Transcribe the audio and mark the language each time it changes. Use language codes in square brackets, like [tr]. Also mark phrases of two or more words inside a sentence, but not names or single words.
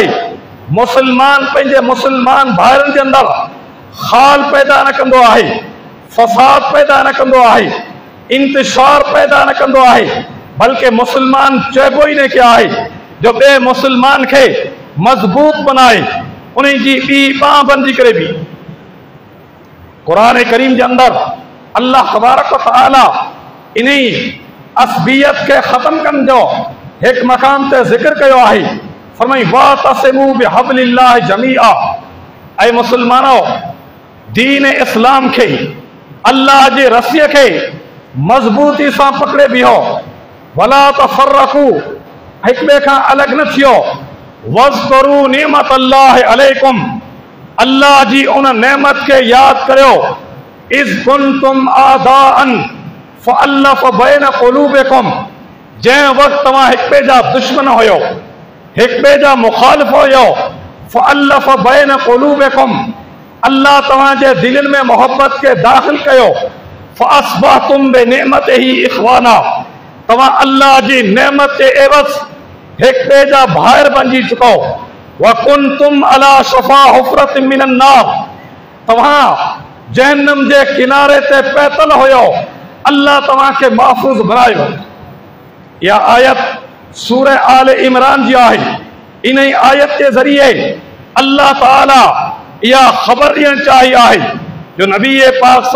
[sd] मुसलमान पंहिंजे मुसलमान भाइरनि जे अंदरि ख़ाल पैदा न कंदो आहे, फसाद पैदा न कंदो आहे, इंतिशार पैदा न कंदो आहे, बल्कि मुसलमान चइबो ई न के आहे जो ॿिए मुसलमान खे मज़बूत बनाए, उन जी ॿी बांह बंदी करे बि। क़ुरान करीम जे अंदरि अल्लाह [ar] تبارك وتعالى [sd] इन असबियत खे ख़त्म करण जो हिकु मक़ाम ते ज़िक्र कयो आहे। फरमाई [ar] واعتصموا بحبل الله جميعا, [sd] ऐं मुसलमानो दीन इस्लाम खे, अल्लाह जे रसीअ खे मज़बूती सां पकड़े बीहो, [ar] ولا تفرقوا, [sd] हिक ॿिए खां अलॻि न थियो, [ar] واذكروا نعمة الله عليكم, [sd] अल्लाह जी उन नेमत खे यादि करियो, [ar] إذ كنتم أعداء فألف بين قلوبكم, जंहिं [sd] वक़्तु तव्हां हिक ॿिए जा दुश्मन हुयो, हिक ॿिए जा मुखालिफ़ हुयो, [ar] فألف بين قلوبكم, [sd] अल्लाह तव्हांजे दिलनि में मोहब्बत खे दाख़िल कयो, [ar] فأصبحتم بنعمته إخوانا, [sd] तव्हां अल्लाह जी नेमत जे एवज़ हिक ॿिए जा भाइर बणिजी चुको, [ar] وكنتم على شفا حفرة من النار, [sd] तव्हां जहन्नम जे किनारे ते पैतल हुयो, अल्लाह तव्हांखे महफ़ूज़ बनायो। इहा आयत सूरह आल इमरान जी आहे। इन आयत जे ज़रिए अल्लाह ताला इहा ख़बर ॾियणु चाही आहे जो नबी पाक सल्लल्लाहु